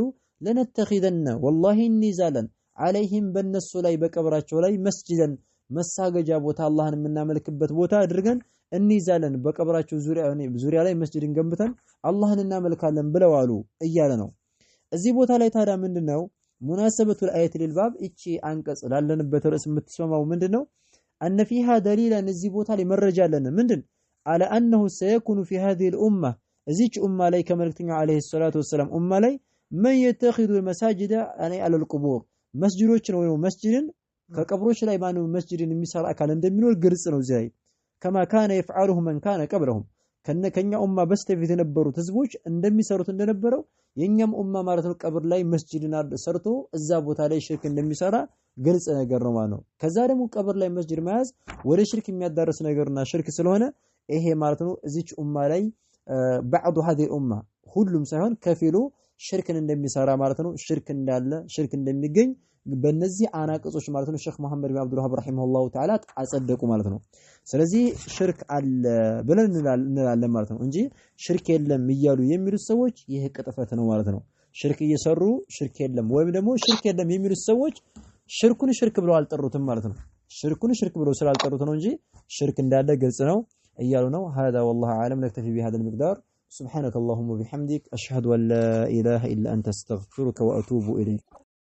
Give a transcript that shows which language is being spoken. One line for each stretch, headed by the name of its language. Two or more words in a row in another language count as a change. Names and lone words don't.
Arabic: لنتخذن والله
Amharic: እንይዛለን عليهم በነሱ ላይ በቀብራቸው ላይ መስጂደን መሳገጃ ቦታ አላህን የምናመልክበት ቦታ አድርገን እንይዛለን በቀብራቸው ዙሪያ ላይ መስጂድን ገንብተን አላህን እናመልካለን ብለዋሉ እያለ ነው። እዚህ ቦታ ላይ ታዲያ ምንድነው
Arabic: مناسبة الآية للباب
Amharic: እቺ አንቀጽ ላለንበት ርዕስ የምትሰማው ምንድነው?
Arabic: أن فيها دليلا
Amharic: እዚህ ቦታ ላይ መረጃ አለን ምንድን
Arabic: على أنه سيكون في هذه الأمة
Amharic: እዚች ኡማ ላይ ከመልእክተኛው
Arabic: عليه الصلاة
Amharic: ወሰለም ኡማ ላይ
Arabic: من يتخذ المساجد على القبور
Amharic: መስጂዶችን ወይ መስጂድን ከቀብሮች ላይ ማነው መስጂድን የሚሰራ አካል እንደሚኖር ግልጽ ነው። እዚህ
Arabic: كما كان يفعله من كان قبلهم
Amharic: ከኛ ኡማ በስተፊት የነበሩት ህዝቦች እንደሚሰሩት እንደነበረው የኛም ኡማ ማለት ነው ቀብር ላይ መስጂድን ሰርቶ እዛ ቦታ ላይ ሽርክ እንደሚሰራ ግልጽ ነገር ነው ማለት ነው። ከዛ ደግሞ ቀብር ላይ መስጂድ መያዝ ወደ ሽርክ የሚያዳርስ ነገርና ሽርክ ስለሆነ ይሄ ማለት ነው እዚች ኡማ ላይ
Arabic: بعض هذه الامه
Amharic: ሁሉም ሳይሆን ከፊሉ ሽርክን እንደሚሰራ ማለት ነው ሽርክ እንዳለ ሽርክ እንደሚገኝ በእነዚህ አናቅጾች ማለት ነው ሼክ መሐመድ ቢን አብዱል ወሃብ
Arabic: رحمه الله تعالى
Amharic: አጸደቁ ማለት ነው ስለዚህ ሽርክ አለ ብለን እንላለን ማለት ነው እንጂ ሽርክ የለም እያሉ የሚሉት ሰዎች ይሄ ቅጥፈት ነው ማለት ነው ሽርክ እየሰሩ ሽርክ የለም ወይም ደግሞ ሽርክ የለም የሚሉት ሰዎች ሽርኩን ሽርክ ብለው አልጠሩትም ማለት ነው ሽርኩን ሽርክ ብለው ስላልጠሩት ነው እንጂ ሽርክ እንዳለ ግልጽ ነው እያሉ ነው
Arabic: هذا والله اعلم نكتفي بهذا المقدار سبحانك اللهم وبحمدك اشهد ان لا اله الا انت استغفرك واتوب اليك